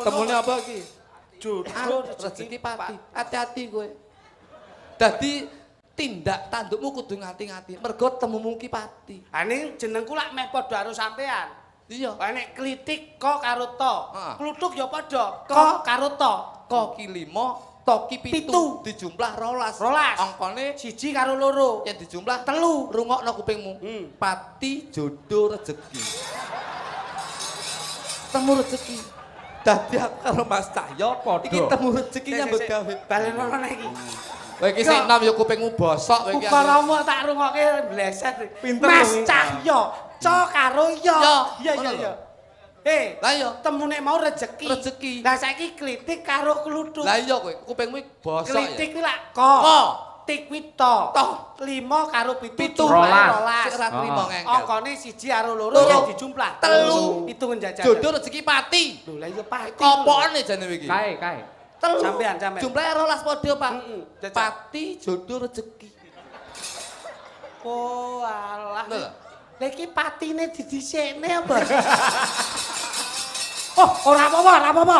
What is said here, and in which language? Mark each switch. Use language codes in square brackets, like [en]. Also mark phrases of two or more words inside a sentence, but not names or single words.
[jv] Temune apa iki? Jodoh Rezeki pati. Hati-hati kowe. Dadi tindak tandukmu kudu ngati-ngati. Mergo temumu ki pati. Ha ning jenengku lak meh padha karo sampean. Iya. Lah nek klitik ko karo to. Heeh. Kluthuk ya padha. Ko karo to. Ko ki 5, to ki 7. Pitu. Dijumlah 12. 12. Angkane 1 karo loro. yen dijumlah 3. rungokno kupingmu. Pati jodoh rezeki. Temu rezeki. Dadi aku karo Mas Cahyo iki temu rezeki nyambut gawe. Balen ono iki. Kowe iki sing nom ya kupingmu bosok kowe iki. Ukaramu tak rungokke bleset. Pinter Mas kowe. Cahyo, co karo yo. Yo, ngono Iya. lho. Lah iya. Temune mau rezeki. Rezeki. Lah saiki klitik karo kluthuk. Lah iya kowe kupingmu bosok ya. Klitik kuwi lak ko. Tik kuwi to. 5 karo 7. Pitu. Rolas. Sik ra trimo ngengkel. Angkane 1 karo loro Loro. yang dijumlah. 3. Itu menjajal. Jodoh rezeki pati. Lho lah iya pati. Kopokne jane iki. Kae. 3. Sampean. Jumlahe 12 padha, Pak. Jajal. Pati jodoh rezeki. Oh alah. Lho. Lah iki patine didhisikne apa? Oh, ora apa-apa.